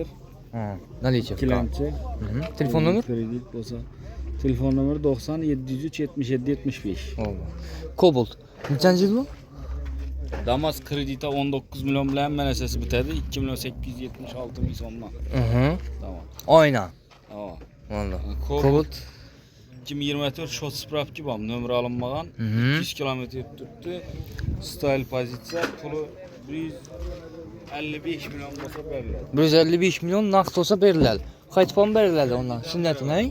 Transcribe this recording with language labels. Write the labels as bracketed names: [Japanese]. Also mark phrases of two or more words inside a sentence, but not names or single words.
[Uzbek] Nalicha. ikkilamchi. Telefon nomer? Kredit bo'lsa, telefon nomeri 90 703 77 75. Oldu. Cobalt. Nechanchi yil bu? Damas krediti 19 million bilan hamma narsasi bitadi. 2 million 876 ming so'mdan. Tamam. Oyna. Tamam. Vallahi. Cobalt. Cobalt. 2024 shot spravki bor, nomer olinmagan. 200 kilometr yurib turibdi. Style pozitsiya, puli 155 million bo'lsa beriladi. 155 million naqd olsa beriladi. Qaytib ham beriladi ondan. Sunnatini, ha?